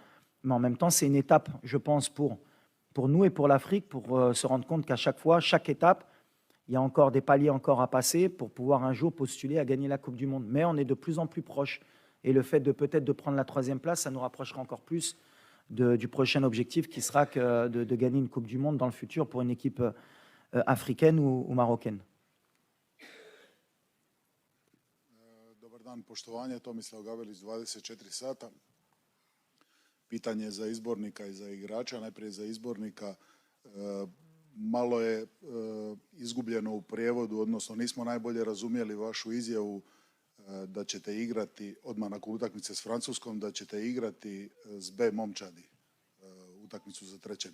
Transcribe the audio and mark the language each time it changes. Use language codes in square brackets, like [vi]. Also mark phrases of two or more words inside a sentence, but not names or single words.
[fr] Mais en même temps, c'est une étape, je pense, pour nous et pour l'Afrique, pour se rendre compte qu'à chaque fois, chaque étape, il y a encore des paliers encore à passer pour pouvoir un jour postuler à gagner la Coupe du Monde. Mais on est de plus en plus proche. Et le fait de peut-être de prendre la 3e place, ça nous rapprochera encore plus du prochain objectif qui sera de gagner une Coupe du Monde dans le futur pour une équipe africaine ou marocaine. [hr] Dobar dan, poštovanje, Tomislav Gavelić, 24 sata. Pitanje za izbornika i za igrača. Najprije za izbornika. Malo je izgubljeno u prijevodu, odnosno nismo najbolje razumjeli vašu izjavu da ćete igrati odmah nakon utakmice s Francuskom, da ćete igrati s B momčadi utakmicu za 3.